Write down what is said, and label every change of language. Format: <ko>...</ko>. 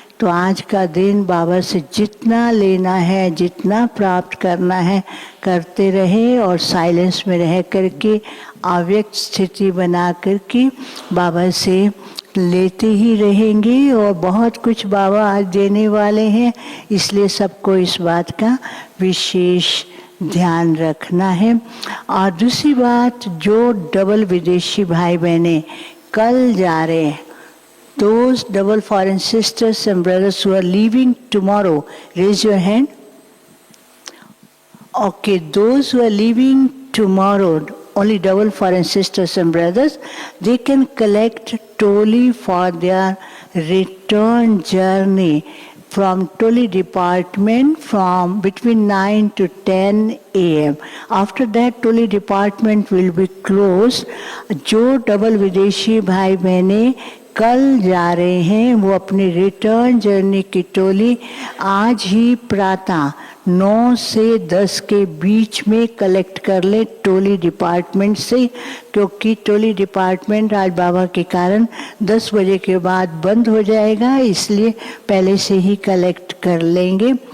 <hi>तो आज का दिन बाबा से जितना लेना है, जितना प्राप्त करना है करते रहे और साइलेंस में रह करके अव्यक्त स्थिति बना करके बाबा से लेते ही रहेंगे। और बहुत कुछ बाबा आज देने वाले हैं, इसलिए सबको इस बात का विशेष ध्यान रखना है। और दूसरी बात, जो डबल विदेशी भाई बहने कल जा रहे हैं,</hi> <en>those double foreign sisters and brothers who are leaving tomorrow, raise your hand. Okay, those who are leaving tomorrow, only double foreign sisters and brothers, they can collect toli for their return journey from Toli department from between 9 to 10 a.m. After that Toli department will be closed.</en> <hi>जो double विदेशी भाई बहने कल जा रहे हैं वो अपनी रिटर्न जर्नी की टोली आज ही प्रातः 9 से 10 के बीच में कलेक्ट कर ले टोली डिपार्टमेंट से, क्योंकि टोली डिपार्टमेंट आज बाबा के कारण 10 बजे के बाद बंद हो जाएगा, इसलिए पहले से ही कलेक्ट कर लेंगे।</hi>